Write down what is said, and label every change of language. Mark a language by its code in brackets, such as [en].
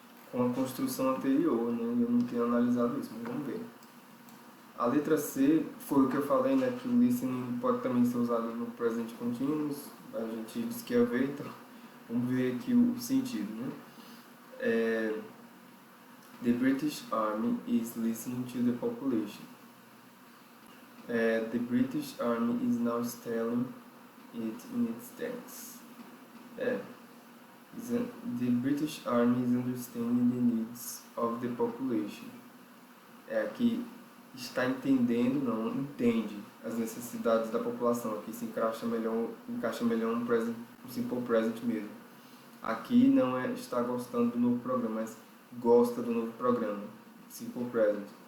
[pt] com a construção anterior, né? Eu não tenho analisado isso, mas vamos ver. A letra C foi o que eu falei, né? Que o listening pode também ser usado no present continuous. A gente disse que ia ver, então vamos ver aqui o sentido, né? [en] The British Army is listening to the population. The British Army is now installing it in its tanks. The British Army is understanding the needs of the population. [pt] Aqui está entendendo, não, entende as necessidades da população. Aqui se encaixa melhor um simple present mesmo. Aqui não está gostando do novo programa, mas gosta do novo programa, simple present.